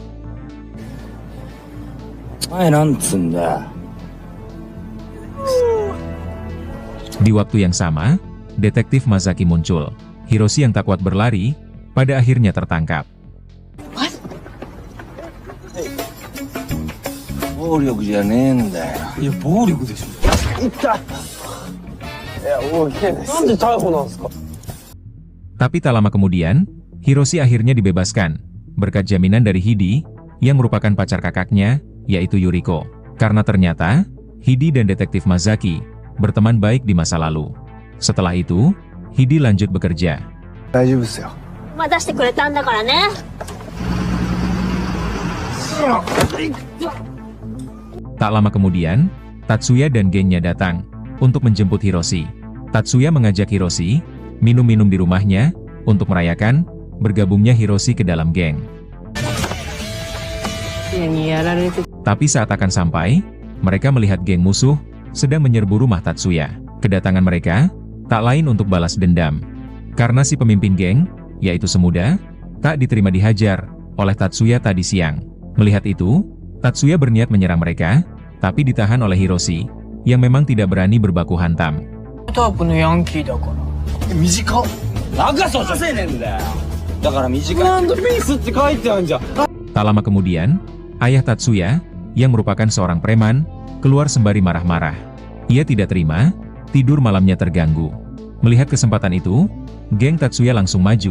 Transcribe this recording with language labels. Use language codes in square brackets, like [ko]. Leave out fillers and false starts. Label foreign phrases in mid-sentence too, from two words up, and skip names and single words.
[id] Di waktu yang sama, detektif Masaki muncul. Hiroshi yang tak kuat berlari, pada akhirnya tertangkap. [ja] 暴力じゃねえんだよ。いや暴力でしょ。なんで逮捕なんですか。 [id] Tapi tak lama kemudian, Hiroshi akhirnya dibebaskan, berkat jaminan dari Hidi, yang merupakan pacar kakaknya, yaitu Yuriko. Karena ternyata, Hidi dan detektif Mazaki berteman baik di masa lalu. Setelah itu, Hidi lanjut bekerja. [ja] 大丈夫ですよ。まあ出してくれたんだからね。 [id] Tak lama kemudian, Tatsuya dan gengnya datang untuk menjemput Hiroshi. Tatsuya mengajak Hiroshi minum-minum di rumahnya untuk merayakan bergabungnya Hiroshi ke dalam geng. Tapi saat akan sampai, mereka melihat geng musuh sedang menyerbu rumah Tatsuya. Kedatangan mereka tak lain untuk balas dendam. Karena si pemimpin geng, yaitu Semuda, tak diterima dihajar oleh Tatsuya tadi siang. Melihat itu, Tatsuya berniat menyerang mereka, tapi ditahan oleh Hiroshi, yang memang tidak berani berbaku hantam. [ja] タープのヤンキーだから。短っ。長さじゃせえねんだよ。だから短い。なんでピースって書いてあるじゃん。 [id] Tak lama kemudian, ayah Tatsuya, yang merupakan seorang preman, keluar sembari marah-marah. Ia tidak terima, tidur malamnya terganggu. Melihat kesempatan itu, geng Tatsuya langsung maju.